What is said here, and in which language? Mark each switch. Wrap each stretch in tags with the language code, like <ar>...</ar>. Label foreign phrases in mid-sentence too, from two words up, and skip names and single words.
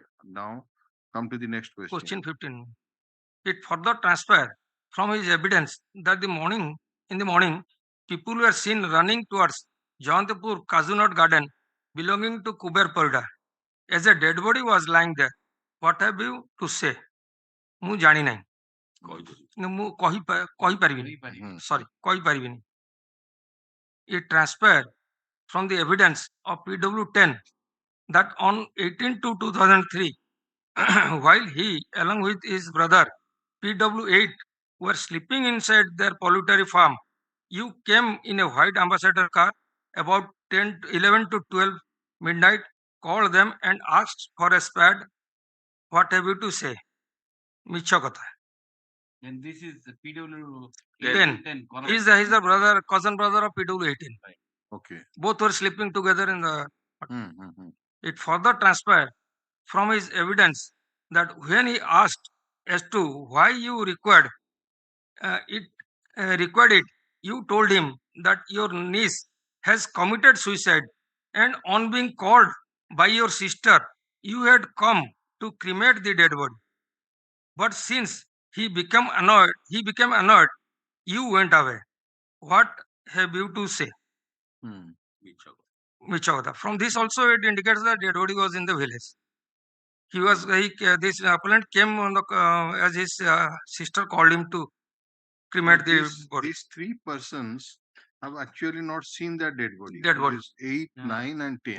<en>Now come to the next question. Question 15. It further transpired from his evidence that in the morning, people were seen running towards Jawantapur Kazunot garden belonging to Kuber Parida. As a dead body was lying there. What have you to say?</en> <or>ମୁଁ ଜାଣି ନାହିଁ ମୁଁ କହିପାରିବିନି ସରି କହିପାରିବିନି.</or> <en>It transpired from the evidence of PW10 that on 18 to 2003, while he along with his brother PW8 were sleeping inside their poultry farm, you came in a white ambassador car about 11 to 12 midnight, called them and asked for a spade. What have you to say?</en> <or>ମିଛ କଥା.</or> <en>And this is PW 10. 10. He's the brother, cousin brother of PW18. Okay. Both were sleeping together in the. Mm-hmm. It further transpired from his evidence that when he asked as to why you required it, you told him that your niece has committed suicide, and on being called by your sister, you had come to cremate the dead body. But since he became annoyed, you went away. What have you to say?</en> <or>ମିଛ କଥା.</or> <en>From this also it indicates that dead body was in the village. This appellant came on the, as his sister called him to cremate the body. These three persons have actually not seen that dead body. Dead body. 8, 9, and 10.</en>